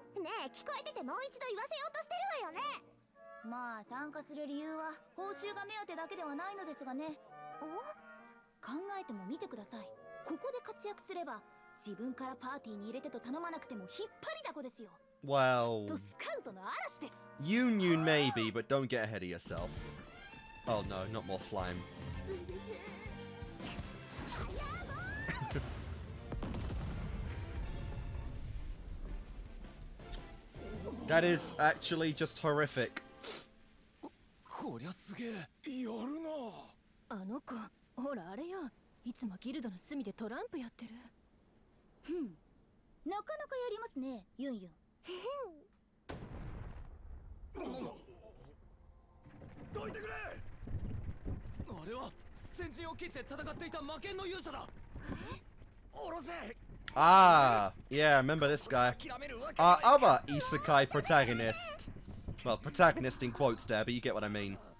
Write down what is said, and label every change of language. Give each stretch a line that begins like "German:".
Japanese: ねえ、聞こえててもう一度言わせようとしてるわよね。まあ参加する理由は報酬が目当てだけではないのですがね。考えてもみてください。ここで活躍すれば自分からパーティーに入れてと頼まなくても引っ張りだこですよ。
English: Well,
Japanese: とスカウトの嵐です。
English: Union maybe, but don't get ahead of yourself. Oh no, not more slime. That is actually just horrific.
Japanese: こりゃすげえ。やるな。あの子、ほらあれよ。いつもギルドの隅でトランプやってる。なかなかやりますね、ユンユン。どいてくれ。あれは先陣を切って戦っていた魔剣の勇者だ。おろせ。
English: Ah, yeah, I remember this guy. Our other isekai protagonist. Well, protagonist in quotes there, but you get what I mean.